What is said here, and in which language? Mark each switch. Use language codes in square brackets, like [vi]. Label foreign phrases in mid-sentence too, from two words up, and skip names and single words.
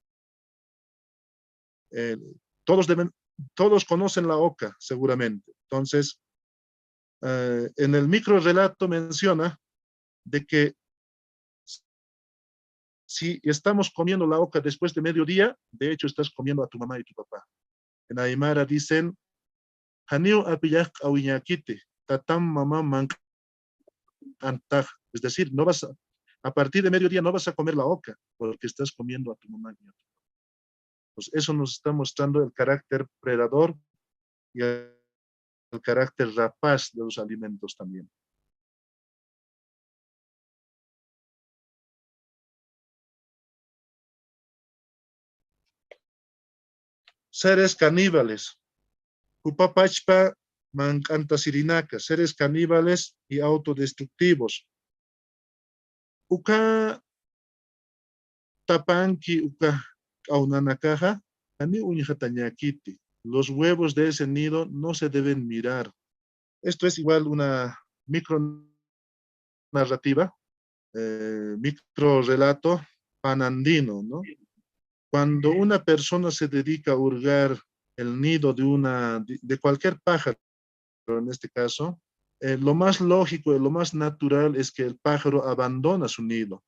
[es] Eh, todos, todos conocen la oca, seguramente. Entonces, en el micro relato menciona de que si estamos comiendo la oca después de mediodía, de hecho estás comiendo a tu mamá y tu papá. En Aymara dicen, [ay] Haniu apiyak awiñakite, tatam mamá mancantaj. [es] Es decir, a partir de mediodía no vas a comer la oca, porque estás comiendo a tu mamá y a tu papá. Pues eso nos está mostrando el carácter predador y el carácter rapaz de los alimentos también. Seres caníbales. [ay] Upapachpa mancanta sirinaca, [es] seres caníbales y autodestructivos. [ay] Uka tapanki, uka aunanakaja, ani uñjatañakiti. [es] Los huevos de ese nido no se deben mirar. Esto es igual una micro narrativa, micro relato panandino, ¿no? Cuando una persona se dedica a hurgar el nido de cualquier pájaro, en este caso, lo más lógico y lo más natural es que el pájaro abandona su nido.